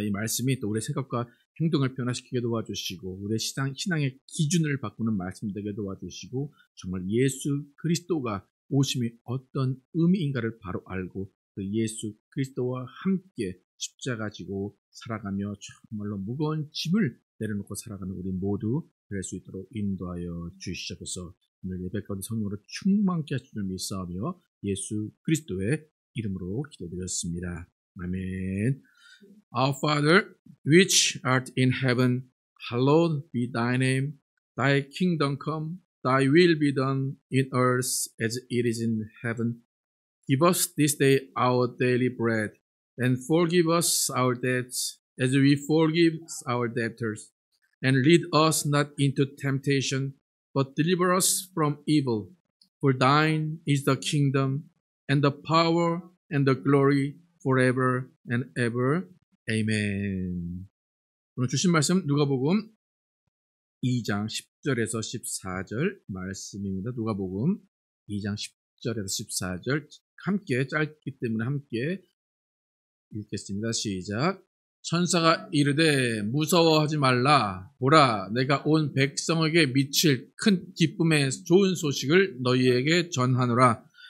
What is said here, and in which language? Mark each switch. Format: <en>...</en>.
<ko>이 말씀이 또 우리의 생각과 행동을 변화시키게 도와주시고 우리의 신앙의 기준을 바꾸는 말씀 되게 도와주시고 정말 예수 그리스도가 오심이 어떤 의미인가를 바로 알고 그 예수 그리스도와 함께 십자가 지고 살아가며 정말로 무거운 짐을 내려놓고 살아가는 우리 모두 될 수 있도록 인도하여 주시옵소서. 오늘 예배 가운데 성령으로 충만케 하실 줄 믿사오며 예수 그리스도의 이름으로 기도드렸습니다. 아멘.</ko> <en>Our Father, which art in heaven, hallowed be thy name. Thy kingdom come, thy will be done in earth as it is in heaven. Give us this day our daily bread, and forgive us our debts as we forgive our debtors. And lead us not into temptation, but deliver us from evil. For thine is the kingdom, and the power, and the glory, forever and ever. Amen.</en> <ko>오늘 주신 말씀 누가복음 2장 10절에서 14절 말씀입니다. 누가복음 2장 10절에서 14절 함께 짧기 때문에 함께 읽겠습니다. 시작. 천사가 이르되 무서워하지 말라. 보라, 내가 온 백성에게 미칠 큰 기쁨의 좋은 소식을 너희에게 전하노라.</ko>